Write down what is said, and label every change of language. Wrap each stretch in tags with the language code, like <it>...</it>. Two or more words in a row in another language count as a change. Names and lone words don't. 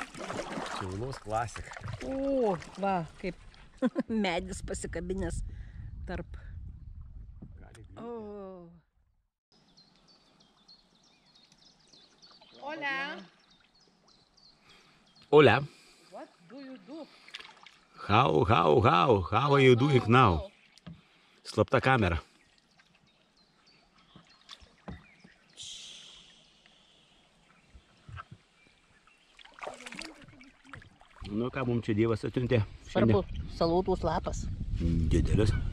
<lt>Šiaulos klasika. O, va, kaip medis pasikabinęs tarp. O.</lt> <en>Hola. Hola. What do you do? How are you doing now?</en> <lt>Slapta kamera. Nu ką mums čia Dievas atsiuntė? Svarbu, salotos lapas. Didelis.</lt>